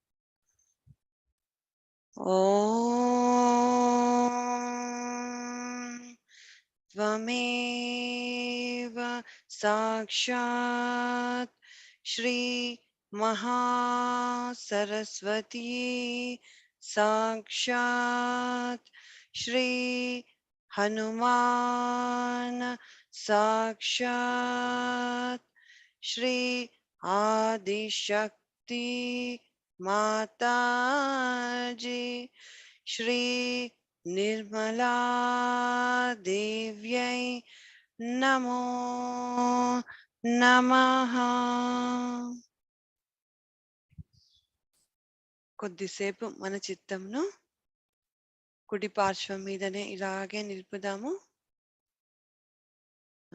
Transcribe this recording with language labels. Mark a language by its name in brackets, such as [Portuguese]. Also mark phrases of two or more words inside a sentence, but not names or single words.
[Sanskrit] ఓం త్వమేవ సాక్షాత్ శ్రీ మహా సరస్వతి సాక్షాత్ శ్రీ హనుమాన్ సాక్షాత్ శ్రీ ఆదిశక్తి माता जी श्री निर्मला देव्यै नमो नमः. [Telugu] కొద్దిసేపు మన చిత్తంను కుడి పార్శ్వం మీదనే ఇలాగే నిలుపుదాము.